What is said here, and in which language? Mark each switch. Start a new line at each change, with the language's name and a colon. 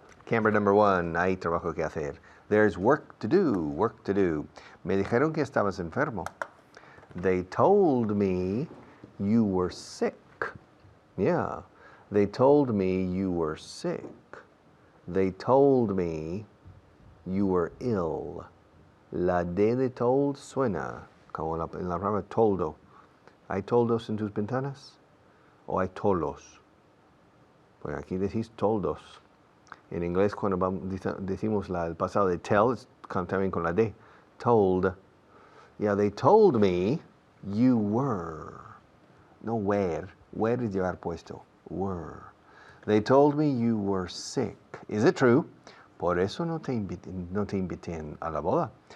English: Camera number 1,
Spanish: hay trabajo que hacer.
English: There's work to do, work to do.
Spanish: Me dijeron que estabas enfermo.
English: They told me you were sick. Yeah, they told me you were sick. They told me you were ill.
Spanish: La D de told suena como en la palabra toldo. ¿Hay toldos en tus ventanas? ¿O hay tolos? Pues aquí decís toldos. En inglés cuando decimos el pasado de tell, es también con la D.
English: Told. Yeah, they told me you were. No were. Where
Spanish: es llevar puesto.
English: Were. They told me you were sick. Is it true?
Spanish: Por eso no te invité a la boda.